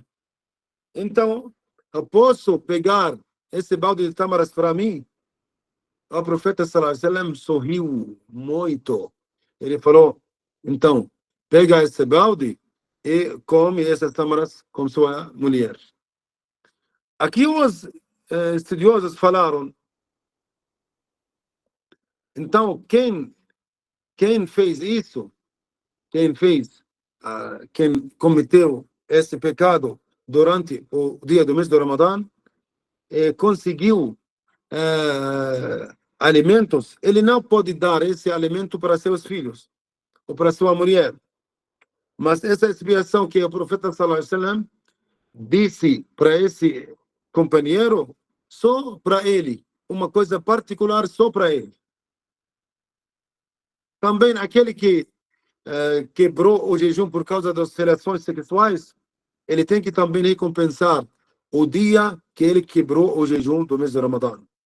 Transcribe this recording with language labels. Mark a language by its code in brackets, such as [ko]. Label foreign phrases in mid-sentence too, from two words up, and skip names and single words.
[pt] Então, eu posso pegar esse balde de tamaras para mim? O profeta [ar] صلى الله عليه وسلم [pt] sorriu muito. Ele falou, então, pega esse balde e come essas tamaras com sua mulher. Aqui os estudiosos falaram, então, quem fez isso, quem cometeu esse pecado durante o dia do mês do Ramadã, conseguiu alimentos, ele não pode dar esse alimento para seus filhos ou para sua mulher. Mas essa expiação que o profeta [ar] صلى الله عليه وسلم [pt] disse para esse companheiro, só para ele, uma coisa particular só para ele. Também aquele que quebrou o jejum por causa das relações sexuais, ele tem que também recompensar o dia que ele quebrou o jejum do mês de Ramadã.